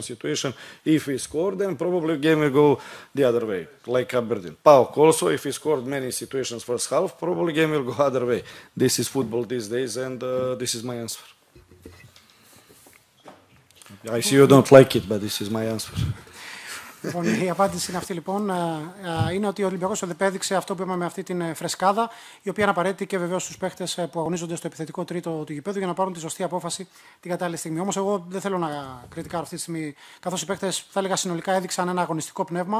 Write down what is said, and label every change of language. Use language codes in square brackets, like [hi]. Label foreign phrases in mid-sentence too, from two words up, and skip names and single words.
[en] If we score, then probably the game will go the other way, like Aberdeen. PAOK also, if he scored many situations first half, probably game will go other way. This is football these days, and this is my answer. I see you don't like it, but this is my answer. [el] Λοιπόν, η απάντηση είναι αυτή λοιπόν. Είναι ότι ο Ολυμπιακός επέδειξε αυτό που είπαμε με αυτή την φρεσκάδα, η οποία είναι απαραίτητη και βεβαίως στους παίχτες που αγωνίζονται στο επιθετικό τρίτο του γηπέδου για να πάρουν τη σωστή απόφαση την κατάλληλη στιγμή. Όμως, εγώ δεν θέλω να κριτικάρω αυτή τη στιγμή, καθώς οι παίχτες, θα έλεγα, συνολικά έδειξαν ένα αγωνιστικό πνεύμα.